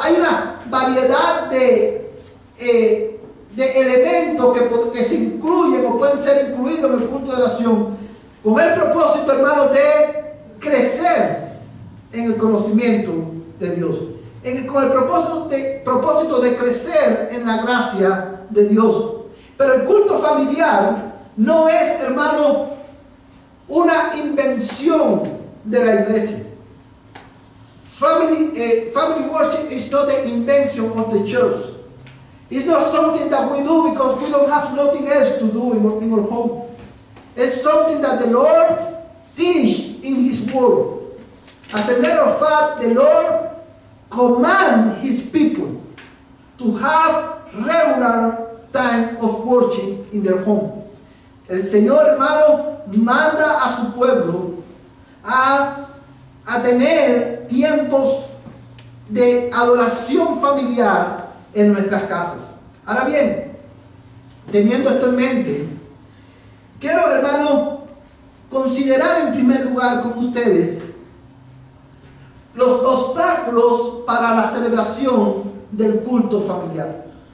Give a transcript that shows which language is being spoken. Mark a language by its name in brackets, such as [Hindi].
[Spanish] Hay una variedad de elementos que se incluyen o pueden ser incluidos en el culto de oración, con el propósito, hermano, de crecer en el conocimiento de Dios, con el propósito de crecer en la gracia de Dios. Pero el culto familiar no es, hermano, una invención de la iglesia. [English] Family worship is not the invention of the church. It's not something that we do because we don't have nothing else to do in our home. It's something that the Lord teaches in His Word. As a matter of fact, the Lord commands His people to have regular time of worship in their home. [Spanish] El Señor, hermano, manda a su pueblo a tener tiempos de adoración familiar en nuestras casas. Ahora bien, teniendo esto en mente, quiero, hermano, considerar en primer lugar con ustedes los obstáculos para la celebración del culto familiar.